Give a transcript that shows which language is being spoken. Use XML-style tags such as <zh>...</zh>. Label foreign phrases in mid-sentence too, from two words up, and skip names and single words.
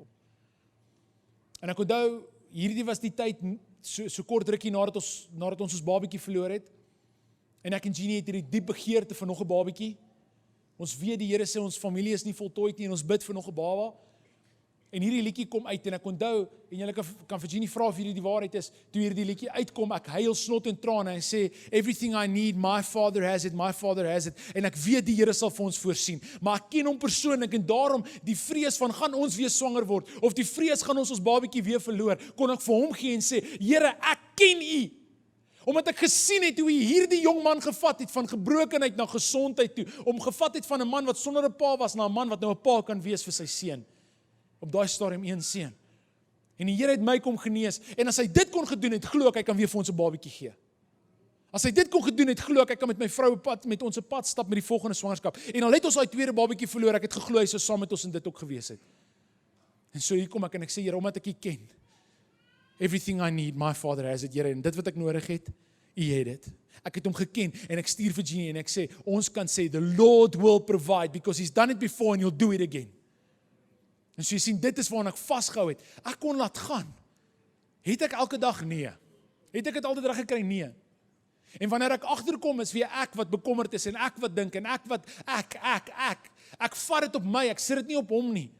<af>En ek onthou, hierdie was die tyd, so kort rukkie nadat ons babatjie verloor het, en ek en Jeannie het hierdie diep begeerte vir nog 'n babatjie. Ons weet die Here sê ons familie is nie voltooid nie, en ons bid vir nog 'n baba. En hierdie liedjie kom uit en ek onthou, en julle kan Virginie vra of hierdie die waarheid is, toe hierdie liedjie uitkom, ek huil snot en trane en sê,</af> <en>everything I need, my Father has it, my Father has it,</en> <af>en ek weet die Here sal vir ons voorsien, maar ek ken hom persoonlik en daarom die vrees van gaan ons weer swanger word, of die vrees gaan ons babatjie weer verloor, kon ek vir hom gee en sê, Here, ek ken U, omdat ek gesien het hoe U hierdie jong man gevat het, van gebrokenheid na gesondheid toe, om gevat het van 'n man wat sonder 'n pa was, na 'n man wat nou 'n pa kan wees vir sy seun. Op daai stadium 1 seun. En die Here het my kom genees, en as hy dit kon gedoen het, glo ek hy kan weer vir ons 'n babatjie gee. As hy dit kon gedoen het, glo ek hy kan met my vrou met ons 'n pad stap met die volgende swangerskap. En al het ons daai tweede babatjie verloor, ek het geglo hy sou saam met ons in dit ook gewees het. En so hier kom ek en ek sê, Here, omdat ek U ken,</af> <en>everything I need, my Father has it,</en> <af>Here, en dit wat ek nodig het, U het dit. Ek het hom geken, en ek stuur Virginie, en ek sê, ons kan sê,</af> <en>the Lord will provide, because He's done it before, and He'll do it again.</en> <af>En so jy sien, dit is waarna ek vasgehou het. Ek kon laat gaan. Het ek elke dag? Nee. Het ek dit altyd reg gekry? Nee. En wanneer ek agterkom, is weer ek wat bekommerd is, en ek wat dink, en ek wat, ek vat dit op my, ek sit dit nie op hom nie.</af>